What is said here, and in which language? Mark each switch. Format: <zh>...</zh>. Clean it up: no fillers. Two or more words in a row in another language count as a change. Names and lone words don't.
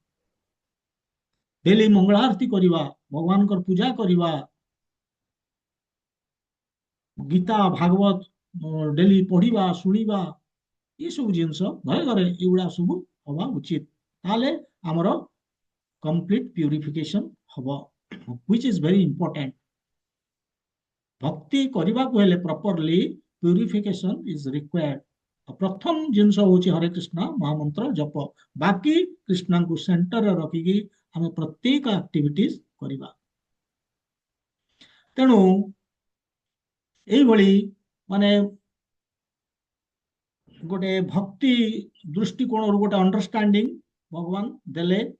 <or>ଡେଲି ମଙ୍ଗଳ ଆରତୀ କରିବା, ଭଗବାନଙ୍କର ପୂଜା କରିବା, ଗୀତା ଭାଗବତ ଡେଲି ପଢିବା ଶୁଣିବା, ଏସବୁ ଜିନିଷ ଘରେ ଘରେ ଏଗୁଡା ସବୁ ହବା ଉଚିତ। ତାହେଲେ ଆମର</or> <en>complete purification</en> <or>ହବ,</or> <en>which is very important।</en> <or>ଭକ୍ତି କରିବାକୁ ହେଲେ</or> <en>properly purification is required.</en> <or>ପ୍ରଥମ ଜିନିଷ ହଉଛି ହରେ କୃଷ୍ଣ ମହାମନ୍ତ୍ର ଜପ। ବାକି କୃଷ୍ଣଙ୍କୁ ସେଣ୍ଟରରେ ରଖିକି ଆମେ ପ୍ରତ୍ୟେକ ଆକ୍ଟିଭିଟିଜ କରିବା। ତେଣୁ ଏଇଭଳି ମାନେ ଗୋଟେ ଭକ୍ତି ଦୃଷ୍ଟିକୋଣରୁ ଗୋଟେ ଅଣ୍ଡରଷ୍ଟାଣ୍ଡିଂ ଭଗବାନ ଦେଲେ।</or>